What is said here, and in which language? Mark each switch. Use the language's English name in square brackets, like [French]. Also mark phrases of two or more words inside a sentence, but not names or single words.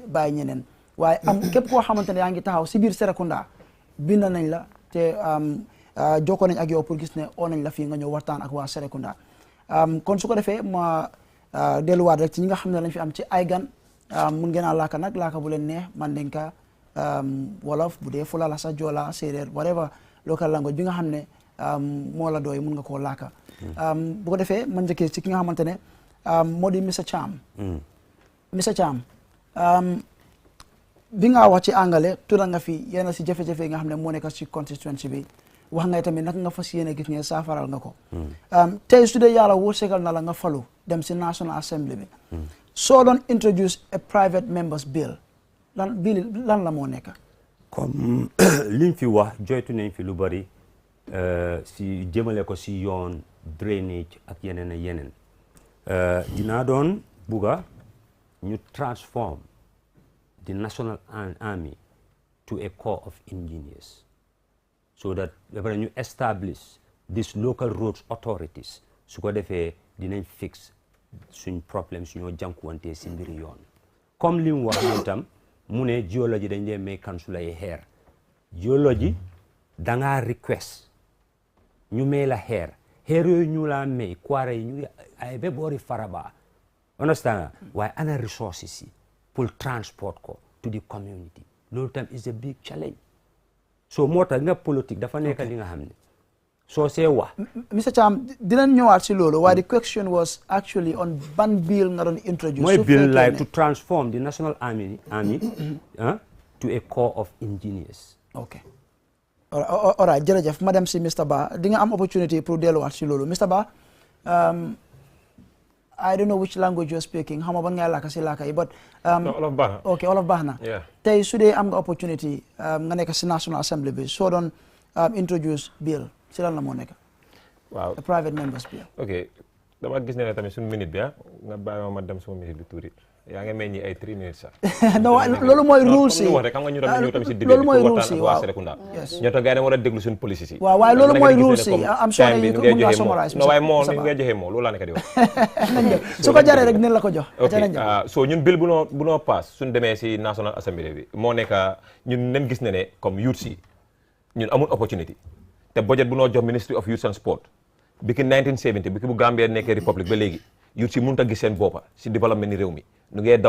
[Wolof] bàyyi ñeneen waaye am képp koo xamante ne yaa ngi taxaw si biir Serekunda bind nañ la te jokkoo nañ ak yow pour gis ne oo nañ la fii nga ñëw waxtaan ak waa Serekunda kon su ko defee ma delluwaat rek ci ñi nga xam ne lañ fi am ci ay gan mun ngeen a laaka nag laaka bu leen neex Mandinka Wolof bu dee Fula la sa Joola Séeréer [English] whatever local language [Wolof] bi nga xam ne moo la dooy mun nga koo laaka bu ko defee man njëkkee ci ki nga xamante ne moo di Mr. Cham Mr. Cham bi nga wax ci angale tural nga fi yenn si jafe-jafe yi nga xam ne moo nekk ci constituency bi wax nga tamit naka nga fas yéene gis ne saafaral nga ko tey su dee yàlla wërsëgal na la nga falu dem si National Assembly bi soo doon [English] introduce a private members bill [Wolof] lan la moo nekk comme liñ fi wax joytu nañ fi lu bari si jëmale ko si yoon drainage ak yeneen ak yeneen dinaa doon bugga ñu [English] transform the National Army to a corps of engineers so that ñu establish these local roads authorities [Wolof] su ko defee dinañ [English] fix [Wolof] suñ problème suñoo jànkuwante si mbiri yoon comme li mu wax moom tam mu ne géologie dañ dee may kansula yi xeer géologie dangaa request ñu may la xeer yooyu ñu la may kwaare yi ñu ay ba boori Faraba understand waaye ana resources yi pour transport ko [English] to the community [Wolof] loolu tam [English] is a big challenge [Wolof] so moo tax nga politique dafa nekk li nga xam ne soo see wax Mr. Cham dinañ ñëwaat si loolu waaye [English] the question was actually on [Wolof] ban bill nga doon introduce [English] mooy bill like to transform the National Army to a corps of engineers. ok all right [Wolof] jërëjëf ma dem si Mr. Ba di nga am opportunity pour delluwaat si loolu Mr. Ba [English] I don't know which language you're speaking [Wolof] xam nga ban ngay laaka si laaka yi but Olof baax na ok Olof baax na tey su dee am nga opportunity nga nekk si National Assembly bi soo doon introduce bill si lan la moo nekk waaw [English] a private members bill [Wolof] ok dama gis ne tamit suñu minute bi nga bàyyi ma dem suma minute bi tuuti yaa ngi mel ni ay 3 minutes sax non loolu mooy rules yi wax rek xam nga ñu ñëw tamit si début loolu mooy rules yi waa Serekunda ñoo tax gars yi war a déglu suñu police yi waaw waaye loolu mooy rules yi [English] am sure you [Wolof] ngay mun nga joxe [English] summarize [Wolof] non waaye moo ni ngay joxe moo loolu laa nekk di wax su ko jaree rek dinañ la ko jox ok so ñun bill bu noo pass suñ demee si National Assembly bi moo nekk ñun nen gis ne comme youth si ñun amul opportunity te budget bu noo jox Ministry of Youth and Sport bi ki 1970 bi ki bu Gambia nekkee république ba léegi youth si mënut a gis seen boppa si développement ni réew mi nu ngee daw